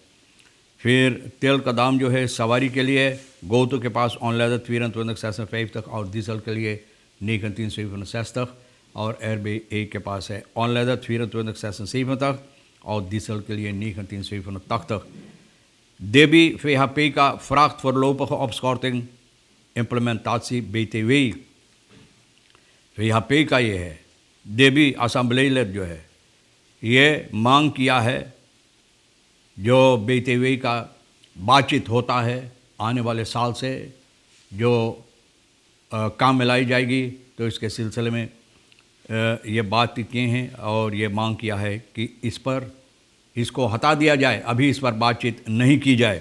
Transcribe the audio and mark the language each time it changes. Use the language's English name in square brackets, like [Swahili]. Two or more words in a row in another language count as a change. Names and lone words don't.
[Caribbean Hindustani] फिर तेल का दाम जो है सवारी के लिए गोतो के पास ऑनलाइन 24,65 तक और डीजल के लिए 19,360 तक और RBA के पास है ऑनलाइन 24,66 तक और डीजल के लिए 19,350 तक। [Dutch] Debi VHP vraagt voorlopige opschorting implementatie BTW। [Caribbean Hindustani] VHP का ये है, देबी असम्बली लेड जो है, ये मांग किया है जो BTW का बातचीत होता है आने वाले साल से जो काम में लाई जाएगी, तो इसके सिलसिले में ये बात किए हैं और ये मांग किया है कि इसको हटा दिया जाए, अभी इस पर बातचीत नहीं की जाए।